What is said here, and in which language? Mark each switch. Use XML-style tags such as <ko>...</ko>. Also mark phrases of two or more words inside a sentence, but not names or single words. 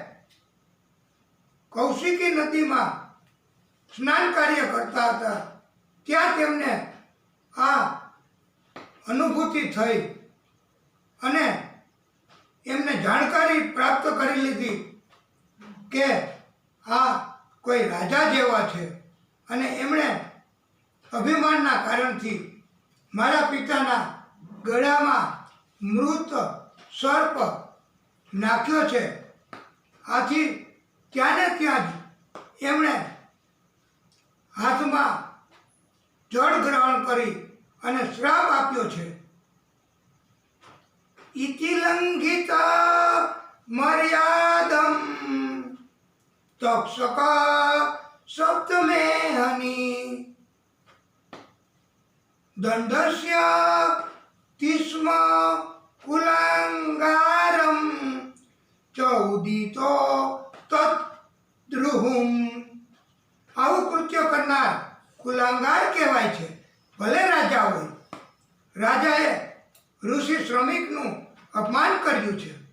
<gu>કૌશિકી નદીમાં સ્નાન કાર્ય કરતા હતા, ત્યાં તેમને આ અનુભૂતિ થઈ અને એમને જાણકારી પ્રાપ્ત કરી લીધી કે આ કોઈ રાજા જેવા છે અને એમણે અભિમાનના કારણથી મારા પિતાના ગળામાં મૃત સર્પ નાખ્યો છે। આથી ત્યાંને ત્યાં જ એમણે હાથમાં જળ ગ્રહણ કરી અને શ્રાપ આપ્યો છે।</gu> <sa>इति लंघिता मर्यादम तक्षका सप्तमे हनि दंडस्य तीस्म कुलांगारम चौदितो तद्रुहुम।</sa> <gu>આવું કૃત્ય કરનાર કુલાંગાર કહેવાય છે, ભલે રાજા હોય। રાજાએ ઋષિ શ્રમિકનું અપમાન કર્યું છે।</gu>